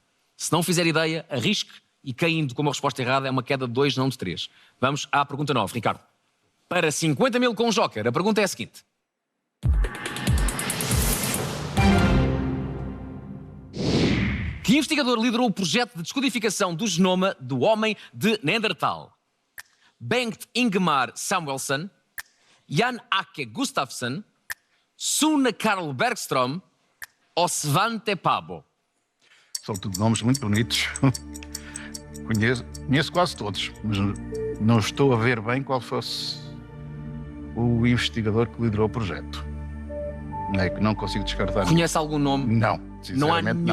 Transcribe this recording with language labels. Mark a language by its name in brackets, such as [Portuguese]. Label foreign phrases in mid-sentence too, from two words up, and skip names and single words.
[Portuguese] Se não fizer ideia, arrisque e caindo com uma resposta errada é uma queda de 2, não de 3. Vamos à pergunta 9, Ricardo. Para 50 mil com o joker, a pergunta é a seguinte. Que investigador liderou o projeto de descodificação do genoma do homem de Neandertal? Bengt Ingemar Samuelsson, Jan Ake Gustafsson, Sune Karl Bergström ou Svante Pääbo? São tudo nomes muito bonitos. Conheço quase todos, mas não estou a ver bem qual fosse o investigador que liderou o projeto. Não consigo descartar. Conhece algum nome? Não, Não há sinceramente